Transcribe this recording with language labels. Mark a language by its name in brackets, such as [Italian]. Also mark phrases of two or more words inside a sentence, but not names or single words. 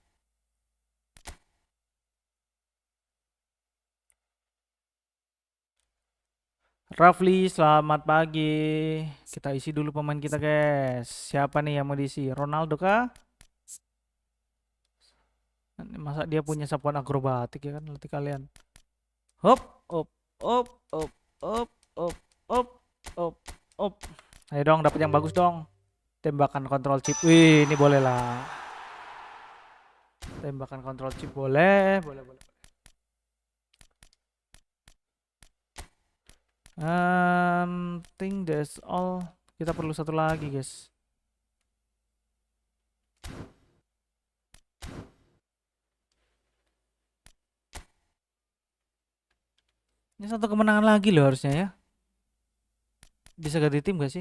[Indonesian] Rafli, selamat pagi. Kita isi dulu pemain kita, guys. Siapa nih yang mau diisi? Ronaldo kah? Masa dia punya sapuan akrobatik ya kan? Latih kalian. Hop. Op, op, op, op, op, op, op. Ayo dong, dapat yang bagus dong. Tembakan kontrol chip. Wih, ini boleh lah. Tembakan kontrol chip boleh, boleh, boleh. [English] Think that's all. [Indonesian] Kita perlu satu lagi, guys. Ini satu kemenangan lagi loh harusnya ya. Bisa ganti tim gak sih?